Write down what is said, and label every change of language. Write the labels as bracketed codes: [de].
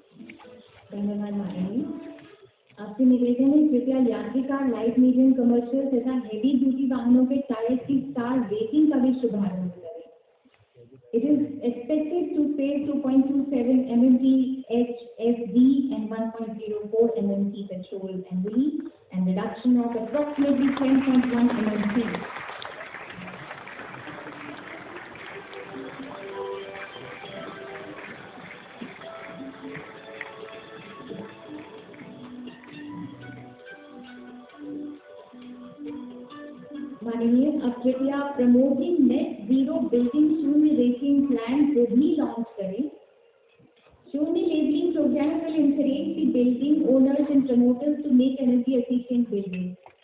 [hi] धन्यवाद माननीय। आपसे निवेदन है कृपया यात्री कार, लाइट मीडियम कमर्शियल तथा हेवी ड्यूटी वाहनों के टायर की स्टार रेटिंग का भी शुभारंभ करें। [en] It is expected to save 2.27 mmT HFD and 1.04 mmT petrol annually and reduction of approximately 10.1 mmT. [hi] माननीय, अब कृपया प्रमोटिंग नेट जीरो बिल्डिंग शून्य रेटिंग प्लान को भी लॉन्च करें। [en] Shunya labelling programme will encourage the building owners and promoters to make energy efficient buildings.